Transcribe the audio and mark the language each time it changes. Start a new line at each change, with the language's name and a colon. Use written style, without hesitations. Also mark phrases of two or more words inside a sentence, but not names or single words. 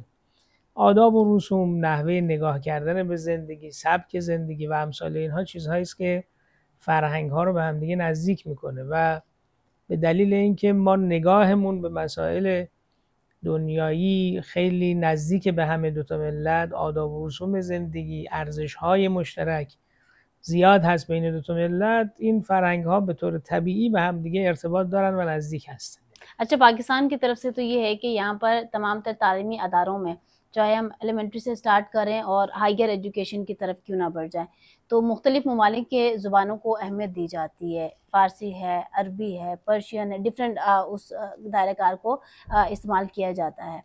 Persian: آداب و رسوم، نحوه نگاه کردن به زندگی، سبک زندگی و امثال اینها چیزهایی است که فرهنگ ها رو به هم دیگه نزدیک میکنه و به دلیل اینکه ما نگاهمون به مسائل دنیایی خیلی نزدیک به همه دوتا ملت، آداب و رسوم زندگی، ارزش های مشترک زیاد هست بین دوتا ملت، این فرهنگ ها به طور طبیعی به هم دیگه ارتباط دارن و نزدیک هستن.
Urdu: اچھا، پاکستان کی طرف سے تو یہ ہے کہ یہاں پر تمام تر تعلیمی اداروں میں، چاہے ہم ایلیمنٹری سے اسٹارٹ کریں اور
English: higher education
Urdu: کی طرف کیوں نہ بڑھ جائے، تو مختلف ممالک کے زبانوں کو اہمیت دی جاتی ہے. فارسی ہے، عربی ہے، پرشین ہے، ڈفرنٹ اس دائرہ کار کو استعمال کیا جاتا ہے.